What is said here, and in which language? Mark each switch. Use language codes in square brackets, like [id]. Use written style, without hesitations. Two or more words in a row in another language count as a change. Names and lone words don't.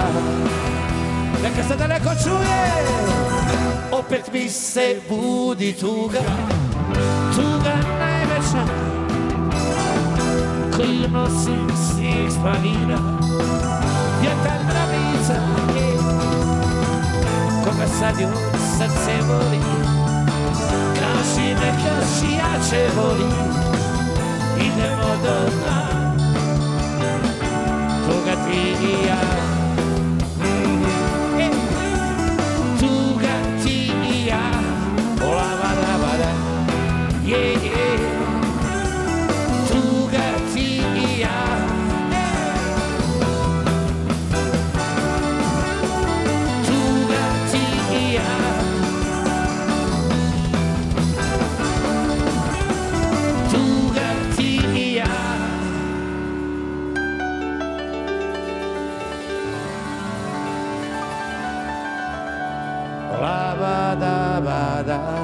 [hr] Neka se daleko čuje, opet mi se budi tuga, tuga najveća, koju nosim snijeg s planina, vjetar mravnica, koga sad joj srce voli, kaži nek još jače voli, idemo do dna. Tuga ti i ja. Tuga ti i ja. Ola vada vada. [en] Yeah, yeah. [hr] Tuga ti i ja. Tuga ti i ja. Tuga ti i ja. La vada vada.